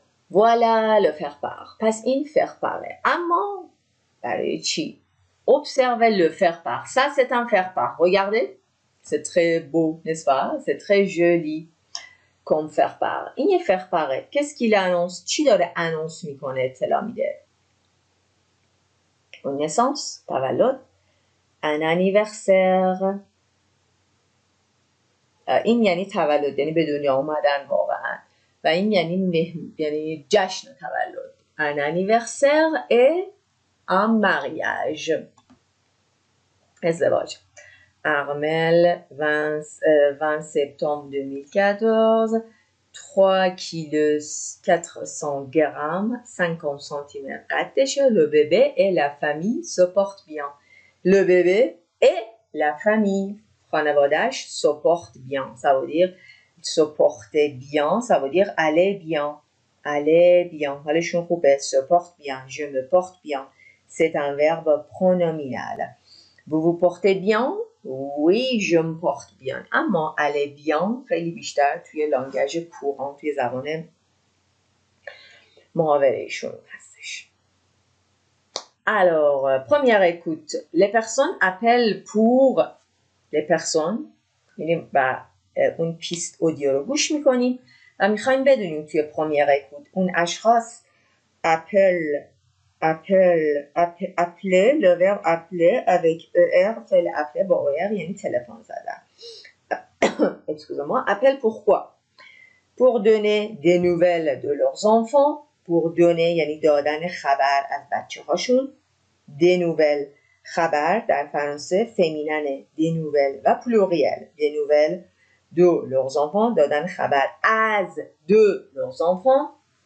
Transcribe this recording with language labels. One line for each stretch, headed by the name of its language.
French: Voilà le faire-part.
Persian: پس این
French: faire-part.
Persian: اما برای چی؟
French: Observez le faire-part. Ça, c'est un faire-part. Regardez. C'est très beau, n'est-ce pas? C'est très joli comme faire-part.
Persian: این یه faire-part.
French: Qu'est-ce qu'il annonce?
Persian: چی داره annonce میکنه، اطلاع میده؟
French: Une naissance,
Persian: تولد.
French: Un anniversaire.
Persian: این یعنی تولد، یعنی به دنیا اومدن واقعا. و این یعنی جشن تولد.
French: Un anniversaire et un mariage.
Persian: ازدواج.
French: Armel, 20 septembre 2014, 3 kg 400 grammes, 50 cm
Persian: قدشه.
French: Le bébé et la famille se portent bien. Le bébé et la famille,
Persian: خانواده‌اش
French: se portent bien. Ça veut dire se porter bien, ça veut dire aller bien. Aller bien.
Persian: حالشون خوبه.
French: Se porte bien. Je me porte bien. C'est un verbe pronominal. Vous vous portez bien? Oui, je me porte bien.
Persian: اما
French: aller bien
Persian: خیلی بیشتر توی لانگاژ کوران، توی زبان محاوره‌شون هستش.
French: Alors, première écoute. Les personnes appellent pour les personnes.
Persian: یعنی اون پیست اودیو رو گوش میکنیم و میخوایم بدونیم توی première écoute اون اشخاص appeler,
French: le verbe appeler avec ER fait l'appeler
Persian: با ER یعنی تلفن زدن.
French: Excusez-moi, appelle pourquoi? Pour donner des nouvelles de leurs enfants, pour donner
Persian: یعنی دادن خبر از بچه هاشون. des nouvelles خبر در فرانسه فمیننه des nouvelles و pluriel
French: des nouvelles de leurs enfants
Persian: دادن خبر از de leurs enfants.